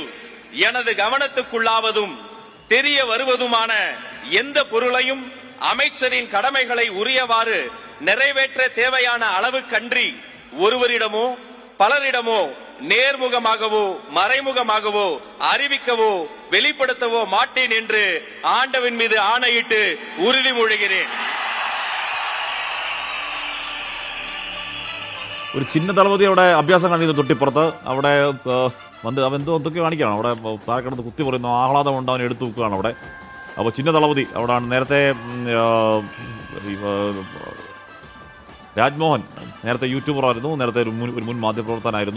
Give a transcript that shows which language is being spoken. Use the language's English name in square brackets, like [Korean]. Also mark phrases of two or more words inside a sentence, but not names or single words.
[Tamil] எனது கவனத்துக்குள்ளாவதும் தெரிய வருவதுமான எந்த பொருளையும் அமைச்சரின் கடமைகளை உரியவாறு நிறைவேற்ற தேவையான அளவுக்கன்றி ஒருவரிடமோ பலரிடமோ நேர்முகமாகவோ மறைமுகமாகவோ அறிவிக்கவோ வெளிப்படுத்தவோ மாட்டேன் என்று ஆண்டவன் மீது ஆணையிட்டு உறுதிமொழிகிறேன். [Malayalam] ഒരു ചിന്ന ദളപതി അവിടെ അഭ്യാസം കാണിക്കുന്നു തൊട്ടിപ്പുറത്ത്. അവിടെ എന്തൊക്കെ കാണിക്കുകയാണ് അവിടെ താഴെക്കിടന്ന് കുത്തി പറയുന്നു. ആഹ്ലാദം കൊണ്ട് അവനെ എടുത്തു വെക്കുകയാണ് അവിടെ. അപ്പോൾ ചിന്ന ദളപതി അവിടെയാണ്. നേരത്തെ രാജ്മോഹൻ നേരത്തെ യൂട്യൂബറായിരുന്നു, നേരത്തെ ഒരു മുൻ മാധ്യമപ്രവർത്തകനായിരുന്നു.